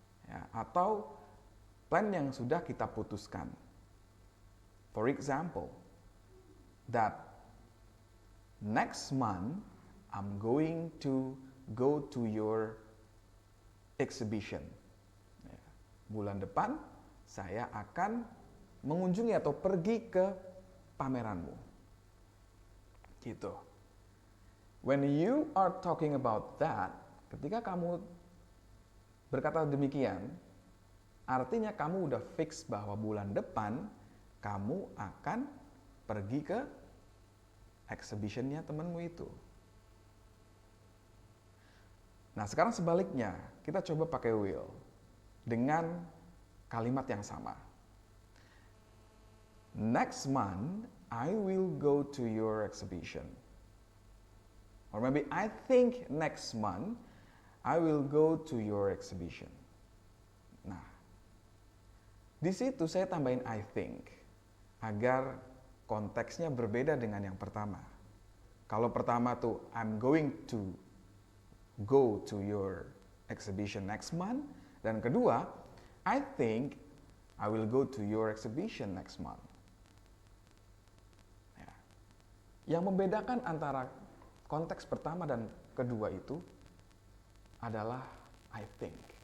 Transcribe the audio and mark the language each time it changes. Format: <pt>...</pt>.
<id>Ya, atau plan yang sudah kita putuskan.</id> <en>For example, that next month I'm going to go to your exhibition.</en> <id>Ya, bulan depan saya akan mengunjungi atau pergi ke pameranmu. Gitu.</id> <en>When you are talking about that,</en> <id>ketika kamu berkata demikian, artinya kamu udah fix bahwa bulan depan kamu akan pergi ke exhibitionnya temanmu itu. Nah sekarang sebaliknya, kita coba pakai will dengan kalimat yang sama.</id> <en>Next month, I will go to your exhibition. Or maybe I think next month, I will go to your exhibition.</en> <id>Nah, di situ saya tambahin</id> <en>I think</en> <id>agar konteksnya berbeda dengan yang pertama. Kalau pertama tuh</id> <en>I'm going to go to your exhibition next month,</en> <id>dan kedua</id> <en>I think I will go to your exhibition next month.</en> <id>Ya. Yang membedakan antara konteks pertama dan kedua itu adalah I think.</id>